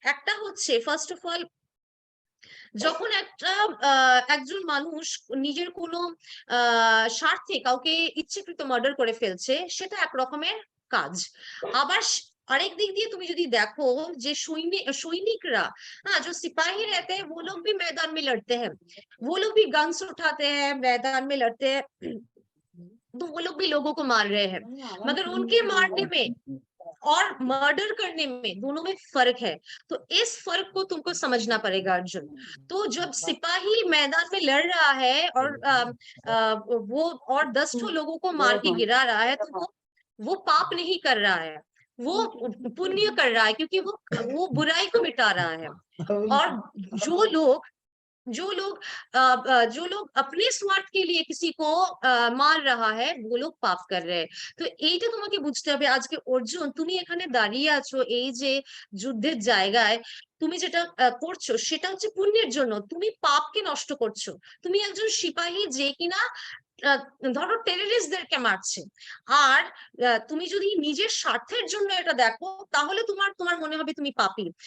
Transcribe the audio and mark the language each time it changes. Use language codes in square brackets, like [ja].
[bn] একটা হচ্ছে first of all, যখন একজন মানুষ নিজের কোনো স্বার্থে কাউকে ইচ্ছাকৃত মার্ডার করে ফেলছে, সেটা এক রকমের কাজ। আবার আরেক দিক দিয়ে তুমি যদি দেখো যে সৈনিকরা, হ্যাঁ, [hi] जो सिपाही रहते हैं वो लोग भी मैदान में लड़ते हैं, वो लोग भी गन्स उठाते हैं, मैदान में लड़ते हैं, तो वो लोग भी लोगों को मार रहे हैं, मगर उनके मारने में और मर्डर करने में दोनों में फर्क है। तो इस फर्क को तुमको समझना पड़ेगा अर्जुन। तो जब सिपाही मैदान में लड़ रहा है और वो और 10 लोगों को मार के गिरा रहा है, तो वो पाप नहीं कर रहा है, वो पुण्य कर रहा है, क्योंकि वो बुराई को मिटा रहा है। और जो लोग अपने स्वार्थ के लिए किसी को মার रहा है, वो लोग পাপ कर रहे हैं। [bn] তো এইটা তোমাকে বুঝতে হবে। আজকে অর্জুন তুমি এখানে দাঁড়িয়ে আছো এই যে যুদ্ধের জায়গায়, তুমি যেটা করছো সেটা হচ্ছে পুণ্যের জন্য, তুমি পাপকে নষ্ট করছো। তুমি একজন সিপাহী যে কিনা ধরো টেররিস্টদেরকে মারছে, আর তুমি যদি নিজের স্বার্থের জন্য এটা দেখো তাহলে তোমার মনে হবে তুমি পাপী।